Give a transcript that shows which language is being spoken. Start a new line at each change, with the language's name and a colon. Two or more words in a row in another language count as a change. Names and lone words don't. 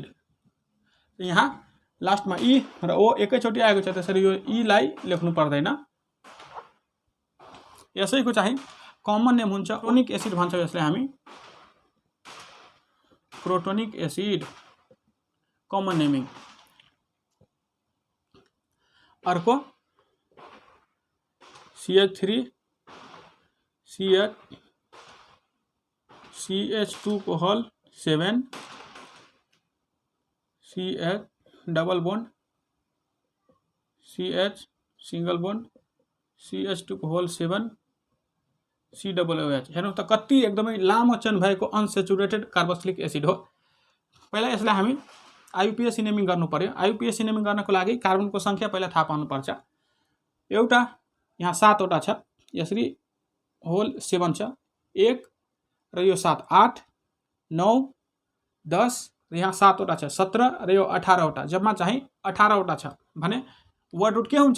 Nepali: यहाँ लास्टमा ई र ओ एकैचोटि आएको छ, त्यसरी यो ईलाई लेख्नु पर्दैन। यसैको चाहिँ
English: common name
Nepali: हुन्छ
English: protonic acid
Nepali: भन्छौँ यसलाई हामी।
English: protonic acid common naming.
Nepali: अर्को CH3 CH2 को होल 7 CH
English: double bond
Nepali: CH
English: single bond
Nepali: CH2 को होल 7 COOH। हेर्नु त कति एकदमै लामो चेन भएको
English: unsaturated carboxylic acid
Nepali: हो। पहिला यसलाई हामी
English: IUPAC naming
Nepali: गर्नु पर्यो।
English: IUPAC naming
Nepali: गर्नको लागि कार्बनको संख्या पहिला थाहा पाउनुपर्छ। एउटा यहाँ 7 वटा छ, यसरी होल 7 छ, 1 र यो 7 8 9 10 र यहाँ 7 वटा छ 17 र यो 18 वटा जम्मा चाहिँ 18 वटा छ भने
English: word root
Nepali: के हुन्छ?